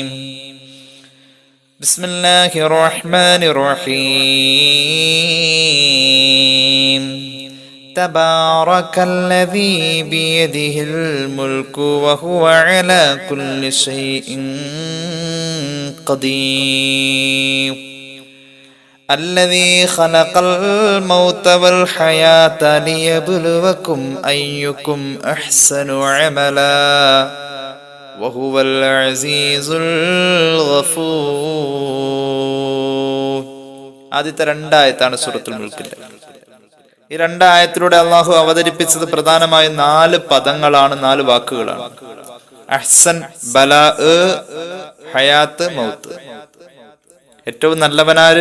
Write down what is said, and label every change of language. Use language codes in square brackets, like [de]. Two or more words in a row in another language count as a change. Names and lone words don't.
[ar] بسم الله الرحمن الرحيم. تبارك الذي بيده الملك وهو على كل شيء قدير. الذي خلق الموت والحياة ليبلوكم أيكم أحسن عملا وهو العزيز الغفور. [ml] ആദ്യത്തെ രണ്ടായത്താണ് സൂറത്തുൽ മുൽക്കിന്റെ. ഈ രണ്ടായത്തിലൂടെ അള്ളാഹു അവതരിപ്പിച്ചത് പ്രധാനമായും 4 പദങ്ങളാണ്, 4 വാക്കുകളാണ്. [ar] أحسن بلاء حياة موت. [ml] ഏറ്റവും നല്ലവനാര്?